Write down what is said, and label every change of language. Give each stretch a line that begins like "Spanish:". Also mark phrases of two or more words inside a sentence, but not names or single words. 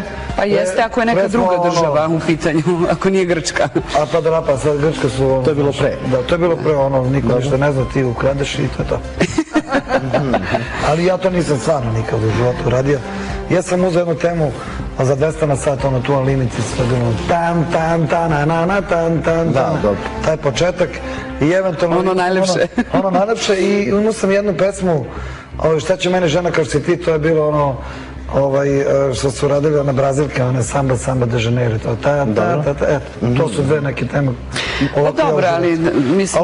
Serbian: Pa jeste ako je neka druga država u pitanju, ako nije Grčka. A pa da napa, sad Grčka su... To je bilo pre. Da, to je bilo pre, niko ništa ne zna, ti ukradeš i to je to. Ali ja to nisam stvarno nikad u životu uradio. Ja sam uzeo jednu temu za 200 na sat, tu na linici sve bilo tan, tan, tan, na, na, tan, tan, tan, taj početak i eventualno... Ono najlepše. Ono najlepše i imao sam jednu pesmu, šta će mene žena kao si ti, to je bilo što su radili one Brazilke, one Samba, Samba de Janeiro, to su dve neke teme. Dobro, ali mislim...